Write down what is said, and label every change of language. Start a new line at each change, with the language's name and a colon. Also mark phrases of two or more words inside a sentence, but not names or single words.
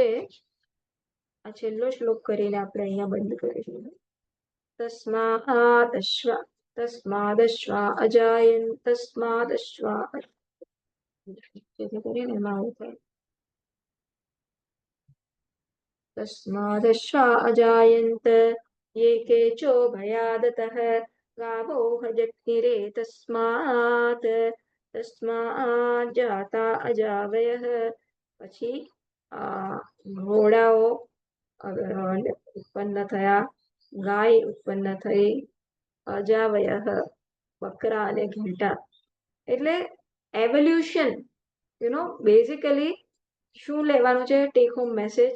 Gujarati: આ છેલ્લો શ્લોક કરીને આપણે અહીંયા બંધ કરીશું.
Sanskrit: તસ્માદશ્વા અજાયન તસ્માદશ્વા,
Gujarati: જેથી કરીને એમાં આવું થાય.
Sanskrit: તસ્માદશ્વા અજાયંત ये केचो भयादतः गावो हजग्निरे तस्मात् जाता अजावयः.
Gujarati: પછી ઘોડાઓ ઉત્પન્ન થયા, ગાય ઉત્પન્ન થઈ, અજાવયઃ બકરા અને ઘેટા. એટલે એવોલ્યુશન, બેઝિકલી શું લેવાનું છે
English: take home message?